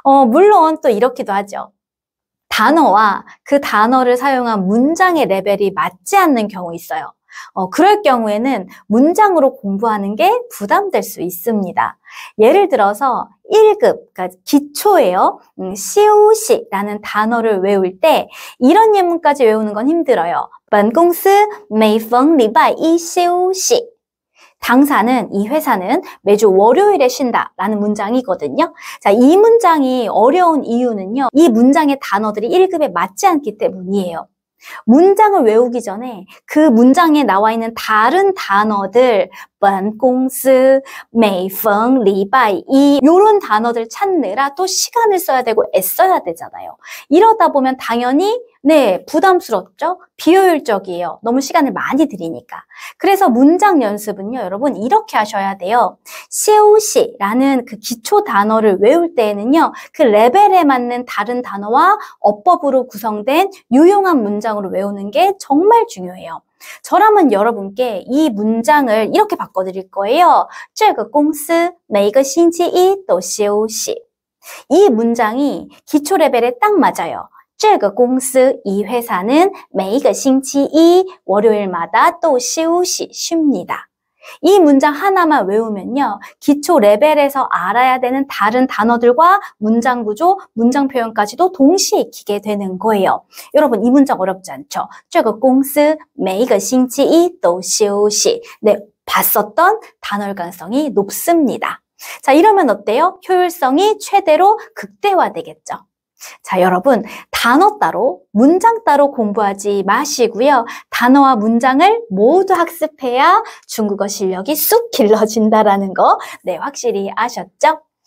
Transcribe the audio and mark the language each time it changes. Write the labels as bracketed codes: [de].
[ko] 물론 또 이렇기도 하죠. 단어와 그 단어를 사용한 문장의 레벨이 맞지 않는 경우 있어요. 그럴 경우에는 문장으로 공부하는 게 부담될 수 있습니다. 예를 들어서 1급, 그러니까 기초예요. 시우시라는 단어를 외울 때 이런 예문까지 외우는 건 힘들어요. [zh] 本公司每逢礼拜一休息. [ko] 당사는, 이 회사는 매주 월요일에 쉰다라는 문장이거든요. 자, 이 문장이 어려운 이유는요. 이 문장의 단어들이 1급에 맞지 않기 때문이에요. 문장을 외우기 전에 그 문장에 나와 있는 다른 단어들, [zh] 本公司每逢礼拜一 [ko] 이런 단어들 찾느라 또 시간을 써야 되고 애써야 되잖아요. 이러다 보면 당연히 부담스럽죠? 비효율적이에요. 너무 시간을 많이 들이니까. 그래서 문장 연습은요, 여러분 이렇게 하셔야 돼요. 시우시라는 그 기초 단어를 외울 때에는요, 그 레벨에 맞는 다른 단어와 어법으로 구성된 유용한 문장으로 외우는 게 정말 중요해요. 저라면 여러분께 이 문장을 이렇게 바꿔드릴 거예요. [zh] 这个公司每个星期一都休息. [ko] 이 문장이 기초 레벨에 딱 맞아요. [zh] 这个公司 [ko] 이 회사는 [zh] 每一个星期一 [ko] 월요일마다 또休息 쉽니다. 이 문장 하나만 외우면요. 기초 레벨에서 알아야 되는 다른 단어들과 문장 구조, 문장 표현까지도 동시에 익히게 되는 거예요. 여러분 이 문장 어렵지 않죠? [zh] 这个公司每一个星期一都休息. [ko] 봤었던 단어일 가능성이 높습니다. 자, 이러면 어때요? 효율성이 최대로 극대화되겠죠. 자, 여러분 단어 따로, 문장 따로 공부하지 마시고요. 단어와 문장을 모두 학습해야 중국어 실력이 쑥 길러진다라는 거 확실히 아셨죠?